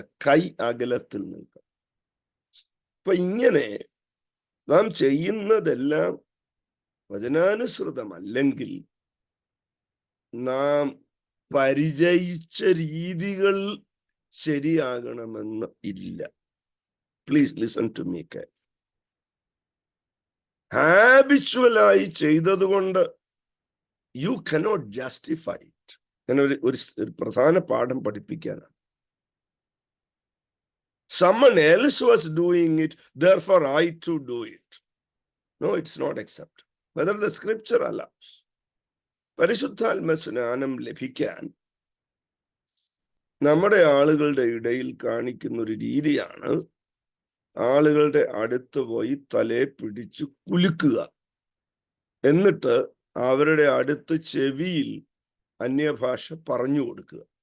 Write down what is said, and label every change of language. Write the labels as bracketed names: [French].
[Malayalam] കൈ അകലത്തിൽ നിൽക്കണം. അപ്പൊ ഇങ്ങനെ നാം ചെയ്യുന്നതെല്ലാം വചനാനുസൃതമല്ലെങ്കിൽ നാം പരിചയിച്ച രീതികൾ ശരിയാകണമെന്ന് ഇല്ല. [English] Please listen to me. [Malayalam] ഹാബിച്വലായി ചെയ്തതുകൊണ്ട് [English] You cannot justify it. [Malayalam] അങ്ങനെ ഒരു പ്രധാന പാഠം പഠിപ്പിക്കാനാണ്. [English] Someone else was doing it, therefore I too do it. No, it's not acceptable. Whether the scripture allows. [Malayalam] പരിശുദ്ധാത്മ സ്നാനം ലഭിക്കാൻ നമ്മുടെ ആളുകളുടെ ഇടയിൽ കാണിക്കുന്ന ഒരു രീതിയാണ് ആളുകളുടെ അടുത്ത് പോയി തലയെ പിടിച്ചു കുലുക്കുക, എന്നിട്ട് അവരുടെ അടുത്ത് ചെവിയിൽ അന്യഭാഷ പറഞ്ഞു കൊടുക്കുക.